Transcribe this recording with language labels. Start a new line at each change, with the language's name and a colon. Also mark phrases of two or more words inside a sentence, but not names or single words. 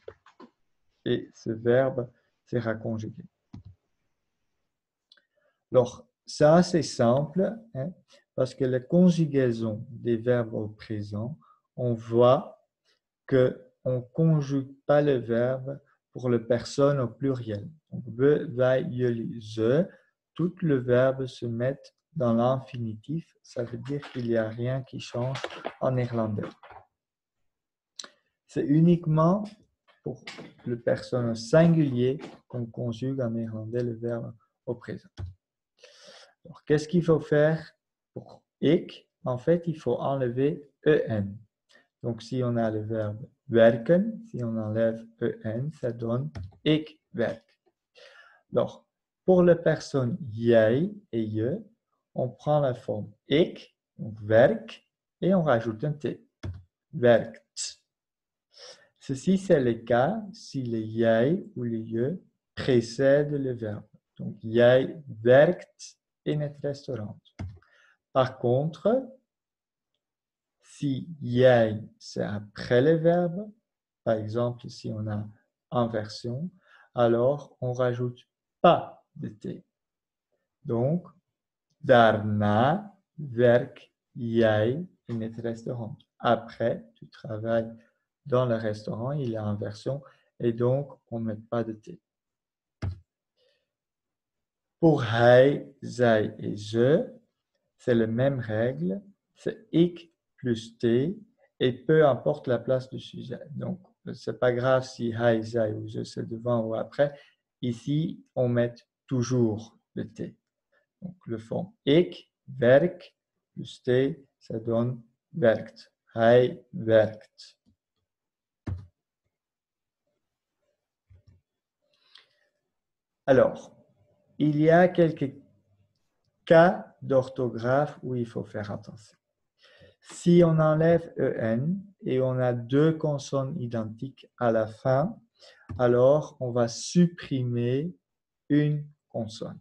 French: Et ce verbe sera conjugué. Alors, c'est assez simple, parce que la conjugaison des verbes au présent, on voit qu'on ne conjugue pas le verbe pour le personne au pluriel. Donc,
Dutch: we, wij, jullie, ze,
French: tout le verbe se met dans l'infinitif. Ça veut dire qu'il n'y a rien qui change en néerlandais. C'est uniquement pour le personne singulier qu'on conjugue en néerlandais le verbe au présent. Alors, qu'est-ce qu'il faut faire pour ik? En fait, il faut enlever en. Donc, si on a le verbe werken, si on enlève en, ça donne
Dutch: ik werk.
French: Alors, pour la personne jij et je, on prend la forme ik, donc werk, et on rajoute un t. Werkt. Ceci, c'est le cas si le jij ou le je précède le verbe. Donc,
Dutch: jij werkt in het restaurant.
French: Par contre, si jij, c'est après le verbe, par exemple, si on a inversion, alors on rajoute pas de t. Donc,
Dutch: daarna werk jij in het restaurant.
French: Après, tu travailles dans le restaurant, il y a inversion, et donc on ne met pas de t. Pour
Dutch: hij, zij
French: et je, c'est la même règle, c'est ik plus t, et peu importe la place du sujet. Donc, c'est pas grave si
Dutch: hij, zij
French: ou je c'est devant ou après. Ici, on met toujours le t. Donc, le forme
Dutch: ik, werk,
French: plus t, ça donne werkt.
Dutch: Hij werkt.
French: Alors, il y a quelques cas d'orthographe où il faut faire attention. Si on enlève en et on a deux consonnes identiques à la fin, alors on va supprimer une consonne.